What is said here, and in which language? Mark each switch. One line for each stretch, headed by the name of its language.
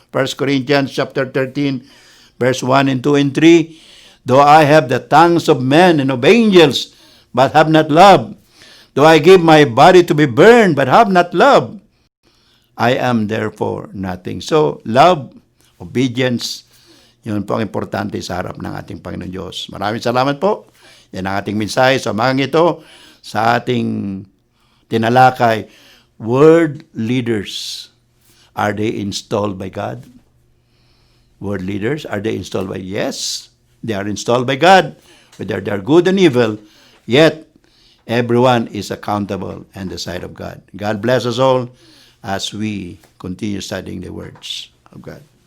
English: 1 Corinthians chapter 13, verse 1 and 2 and 3, though I have the tongues of men and of angels, but have not love, though I give my body to be burned, but have not love, I am therefore nothing. So, love, obedience,
Filipino: Yun po ang importante sa harap ng ating Panginoon Diyos. Maraming salamat po. Yan ang ating mensahe sa umagang ito sa ating tinalakay.
English: World leaders, are they installed by God? World leaders, are they installed by? Yes, they are installed by God. Whether they are good and evil, yet everyone is accountable in the sight of God. God bless us all as we continue studying the words of God.